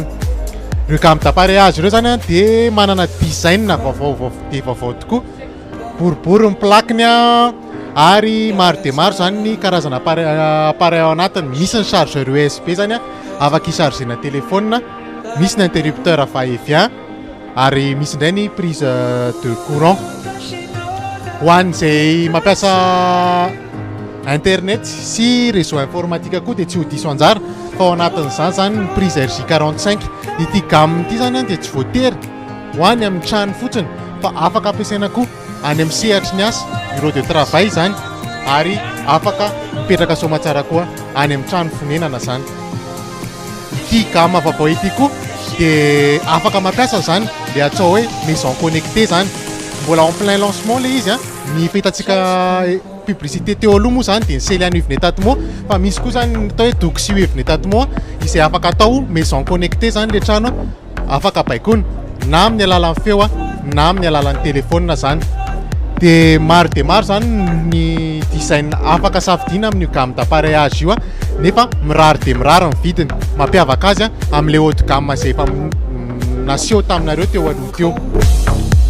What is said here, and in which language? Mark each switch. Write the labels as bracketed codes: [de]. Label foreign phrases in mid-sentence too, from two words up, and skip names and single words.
[mg] Ireo [fr] gamme d'appareillage [mg] ireo zany dia manana design vaovao tokoa, boribory ny plakiny ary maro dia maro zany ny karazana appareil ao anatiny. Misy ny [fr] chargeur USB [mg] zany afaka hisargena téléphone, misy ny [fr] interrupteur va-et-vient [mg] ary misy indray ny [fr] prise de courant. [mg] Ho an'izay mampiasa internet sy [fr] réseau informatique [mg] koa dia tsy ho diso anjara fa ao anatin'izany zany ny [fr] prise RJ45 [mg] ity gamme ity zany dia tsy voatery ho any amin'ny trano fotsiny fa afaka ampiasaina koa any amin'ny sehatry ny asa [fr] bureau de travail [mg] zany ary afaka mipetraka somatsara koa any amin'ny trano fonenana zany. Ity gamme vaovao ity koa dia afaka mampiasa zany le atao hoe [fr] maison connectée [mg] zany, mbola [fr] en plein lancement [mg] le izy ny fahitatsika publicité teo aloha moa zany dia ny sely anivony tato fa misy koa zany atao hoe doksi evony tato izay afaka atao [fr] maison connectée [mg] zany le trano afaka baikona na amin'ny alalan'ny feo na amin'ny alalan'ny telefônina zany. Dia maro zany ny design afaka safidiana amin'ny [fr] gamme d'appareillage [mg] io nefa mirary dia mirary ny vidiny, mampiavaka azy amin'ilay [fr] haut de gamme [mg] izay efa naseho taminareo teo aloha teo.